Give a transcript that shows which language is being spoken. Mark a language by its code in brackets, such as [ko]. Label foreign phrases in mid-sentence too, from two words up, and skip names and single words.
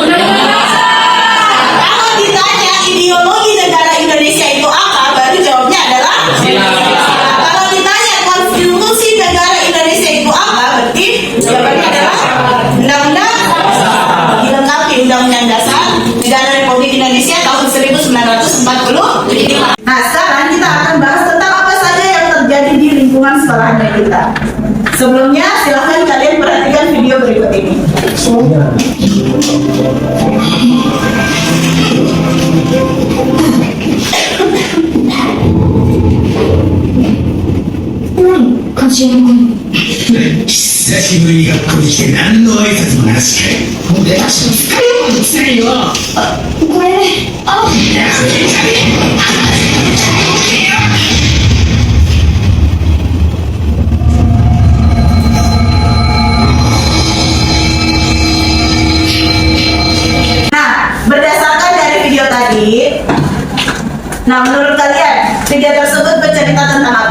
[id] Kalau ditanya ideologi negara Indonesia itu apa, baru jawabnya adalah kalau ditanya konstitusi negara Indonesia itu apa, berarti jawabannya adalah Undang-Undang dilengkapi Undang-Undang Dasar Negara Republik Indonesia tahun 1945. Nah, sekarang kita akan bahas tentang apa saja yang terjadi di lingkungan sekolahnya kita. Sebelumnya, silahkan kalian perhatikan video berikut ini. [ja] 久しぶりに学校に来て何の挨拶もなしかい。もう出ましの使い物にせんよ。これ、あ、 [id] Nah, berdasarkan dari video tadi, nah menurut kalian video tersebut bercerita tentang apa?